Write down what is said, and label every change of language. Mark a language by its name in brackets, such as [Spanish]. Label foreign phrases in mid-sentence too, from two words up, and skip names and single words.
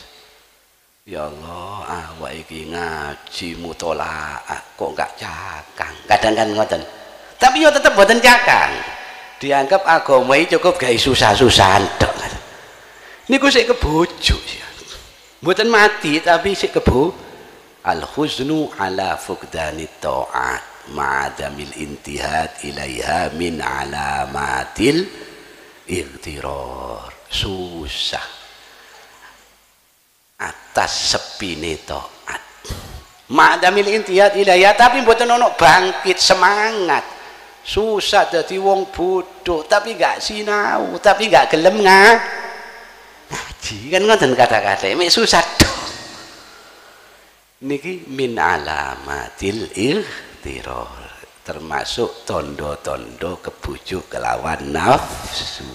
[Javanese] Ya Allah, awak iki ngaji mutolaah kok enggak cakang. Kadang kan ngoten. Tapi yo tetep mboten cakang. Dianggap agama iki cukup gawe susah-susahan tok. Niku sik kebojo ya. Mboten mati tapi sik kebo. [Arabic] الحزن على فقدان الطاعة. مع عدم النهوض إليها من علامات الاغترار. [Javanese] Susah atas sepine taat. [Arabic] مع عدم النهوض إليها, [Javanese] tapi mboten ono bangkit semangat. Susah dadi wong bodoh tapi gak sinau, tapi gak gelem ngaji. Kan ngoten kata-kata mek susah tok. Niki [Arabic] من علامات الاغترار, [Javanese] termasuk tondo-tondo kebujuk kelawan nafsu.